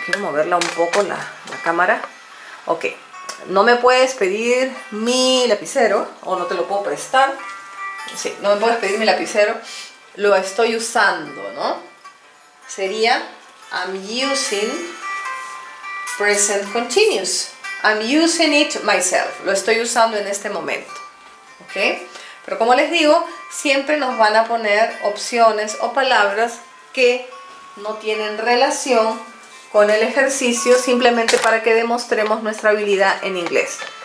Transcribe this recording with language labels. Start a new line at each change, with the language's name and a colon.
Spanish: Quiero moverla un poco la cámara. Ok. No me puedes pedir mi lapicero, o no te lo puedo prestar. Sí, no me puedes pedir mi lapicero. Lo estoy usando, ¿no? Sería
English: I'm using present continuous. I'm using it myself.
Spanish: Lo estoy usando en este momento. ¿Ok? Pero como les digo, siempre nos van a poner opciones o palabras que no tienen relación con el ejercicio, simplemente para que demostremos nuestra habilidad en inglés.